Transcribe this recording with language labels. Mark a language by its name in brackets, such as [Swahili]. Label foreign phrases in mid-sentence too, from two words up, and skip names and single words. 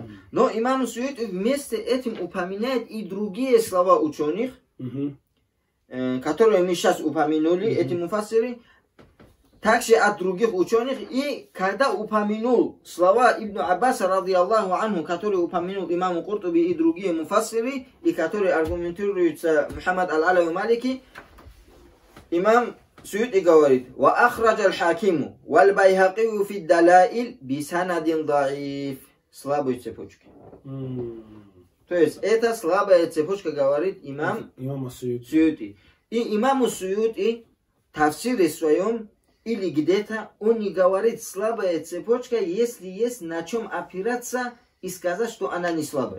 [Russian] Но имам Суюти вместе этим упоминает и другие слова ученых, которые мы сейчас упомянули, эти муфассиры, также от других ученых. И когда упомянул слова Ибн Аббаса, [Arabic] رضي الله عنه, [Russian] которые упомянул имам Куртуби и другие муфассиры, и которые аргументируются Мухаммад аль-Алави Малики, имам Суюти говорит: [Arabic] وَأَخْرَجَ الْحَاكِمُ وَالْبَيْهَقِيُّ فِي الدَّلَائِلِ بِسَنَدٍ ضَعِيفٍ. [Russian] Слабой цепочки. То есть это слабая цепочка, говорит имам Суюти. И имаму Суюти в тафсире своем или где-то он не говорит слабая цепочка, если есть на чем опираться и сказать, что она не слабая.